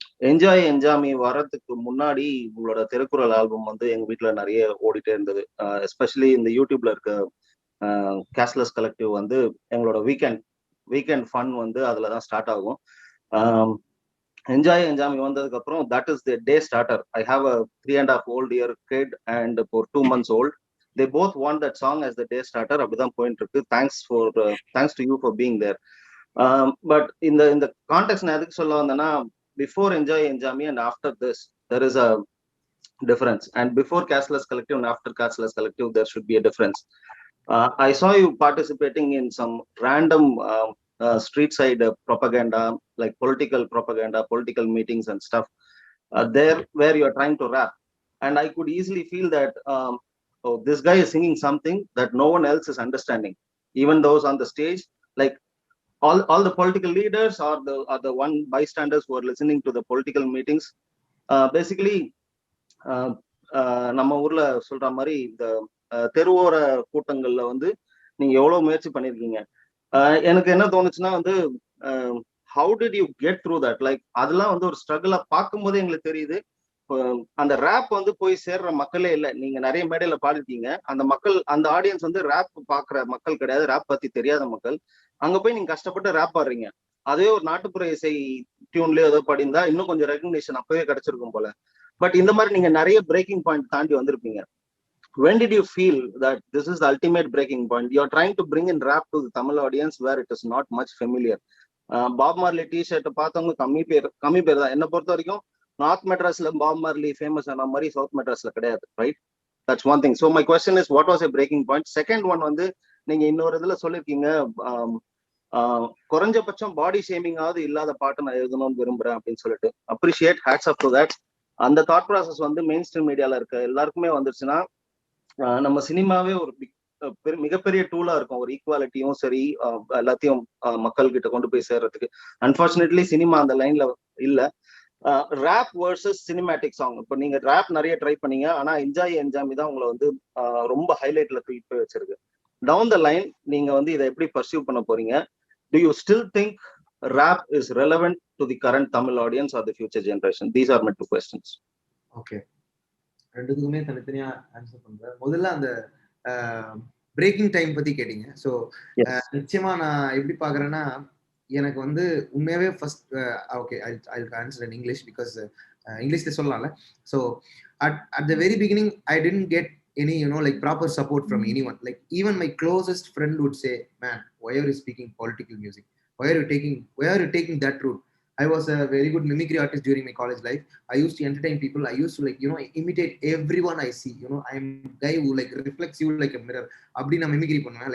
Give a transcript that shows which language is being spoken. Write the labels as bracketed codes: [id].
[ta] என்ஜாமி வர்றதுக்கு முன்னாடி உங்களோட திருக்குறள் ஆல்பம் வந்து எங்க வீட்டுல நிறைய ஓடிட்டே இருந்தது. எஸ்பெஷலி இந்த யூடியூப்ல இருக்க கேஸ்ட்லெஸ் கலெக்டிவ் வந்து எங்களோட வீக்கெண்ட் ஃபன் வந்து அதுலதான் ஸ்டார்ட் ஆகும். [en] Enjaami [ta] வந்ததுக்கு அப்புறம் [en] That is the day starter. I have a 3.5 year kid and for 2 months old. They both want that song as the day starter. [ta] அப்படிதான் போயிட்டு இருக்கு. [en] Thanks to you for being there. But [ta] இந்த contact நான் எதுக்கு சொல்ல வந்தேன்னா, [en] before Enjaami and after this there is a difference, and before Casteless Collective and after Casteless Collective there should be a difference. I saw you participating in some random street side propaganda, like political propaganda, political meetings and stuff there where you are trying to rap, and I could easily feel that oh, this guy is singing something that no one else is understanding, even those on the stage, like all the political leaders or the one bystanders who are listening to the political meetings. [ta] Basically நம்ம ஊர்ல சொல்ற மாதிரி இந்த தெருவோர கூட்டங்கள்ல வந்து நீங்க எவ்வளவு முயற்சி பண்ணிருக்கீங்க. எனக்கு என்ன தோணுச்சுன்னா வந்து [en] how did you get through that? [ta] Like அதெல்லாம் வந்து ஒரு ஸ்ட்ரகிளா பார்க்கும் போதே எங்களுக்கு தெரியுது. அந்த ரேப் வந்து போய் சேர்ற மக்களே இல்லை. நீங்க நிறைய மேடையில பாடிருக்கீங்க. அந்த மக்கள், அந்த ஆடியன்ஸ் வந்து ரேப் பாக்குற மக்கள் கிடையாது, ரேப் பத்தி தெரியாத மக்கள். அங்க போய் நீங்க கஷ்டப்பட்டு ரேப் பாடுறீங்க. அதே ஒரு நாட்டுப்புற இசை டியூன்லயோ ஏதோ பாடிந்தா இன்னும் கொஞ்சம் ரெகக்னிஷன் அப்பவே கிடைச்சிருக்கும் போல. பட் இந்த மாதிரி நீங்க நிறைய பிரேக்கிங் பாயிண்ட் தாண்டி வந்திருப்பீங்க. [en] When did you feel that this is the ultimate breaking point? You are trying to bring in rap to the Tamil audience where it is not much familiar. [ta] Pop Marley T shirt பார்த்தவங்க கம்மி பேர் தான். என்ன பொறுத்த வரைக்கும் north மெட்ராஸ்ல pop Marley famous ஆன மாதிரி சவுத் மெட்ராஸ்ல கிடையாது, right? [en] That's one thing. So my question is, what was a breaking point? [ta] Second one வந்து நீங்க இன்னொரு இதுல சொல்லிருக்கீங்க, குறைஞ்சபட்சம் பாடி ஷேமிங்காவது இல்லாத பாட்டு நான் எழுதணும்னு விரும்புறேன் அப்படின்னு சொல்லிட்டு. [en] Appreciate, hats off to that. [ta] அந்த தாட் ப்ராசஸ் வந்து மெயின் ஸ்ட்ரீம் மீடியால இருக்க எல்லாருக்குமே வந்துருச்சுன்னா நம்ம சினிமாவே ஒரு மிகப்பெரிய டூலா இருக்கும். ஒரு ஈக்குவாலிட்டியும் சரி எல்லாத்தையும் மக்கள் கிட்ட கொண்டு போய் சேர்றதுக்கு. அன்பார்ச்சுனேட்லி சினிமா அந்த லைன்ல இல்ல. Rape versus cinematic song. இப்போ நீங்க ரேப் நிறைய ட்ரை பண்ணீங்க, ஆனா என்ஜாமி தான் உங்களை வந்து ரொம்ப ஹைலைட்ல தூக்கி போய் வச்சிருக்கு. டவுன் த லைன் நீங்க வந்து இதை எப்படி பர்சியூ பண்ண போறீங்க? [en] Do you still think rap is relevant to the current Tamil audience or the future generation? These are my 2 questions. Okay. [ta] ரெண்டுக்குமே தனித்தனியா ஆன்சர் பண்றேன். முதல்ல அந்த பிரேக்கிங் டைம் பத்தி கேட்டீங்க. ஸோ நிச்சயமா நான் எப்படி பாக்குறேன்னா, எனக்கு வந்து உண்மையாவே first [en] okay I answer in English because [ta] இங்கிலீஷ்ல சொல்லலாம்ல. [en] So at the very beginning I didn't get any like proper support from anyone. Like even my closest friend would say, man, why are you speaking political music? Why are you taking that route? I was a very good mimicry artist during my college life. I used to entertain people. I used to like imitate everyone I see. I'm a guy who like reflects you like a mirror. [ta] Abdi na mimicry pannuven.